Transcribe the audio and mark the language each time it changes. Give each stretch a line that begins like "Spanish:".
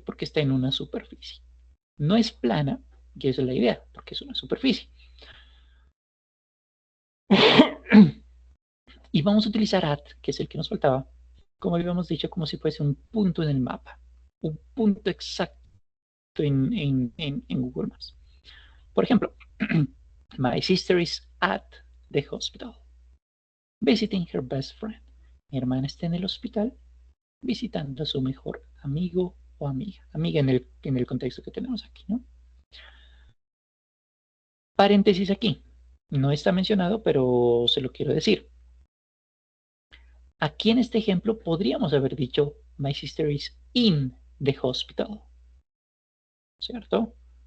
Spanish: Porque está en una superficie. No es plana, que esa es la idea, porque es una superficie. Y vamos a utilizar at, que es el que nos faltaba, como habíamos dicho, como si fuese un punto en el mapa, un punto exacto en Google Maps. Por ejemplo,
English: my sister is at the hospital, visiting her best friend.
Spanish: Mi hermana está en el hospital visitando a su mejor amigo o amiga. Amiga en el contexto que tenemos aquí, ¿no? Paréntesis aquí. No está mencionado, pero se lo quiero decir. Aquí en este ejemplo podríamos haber dicho
English: my sister is in the hospital,
Spanish: ¿cierto?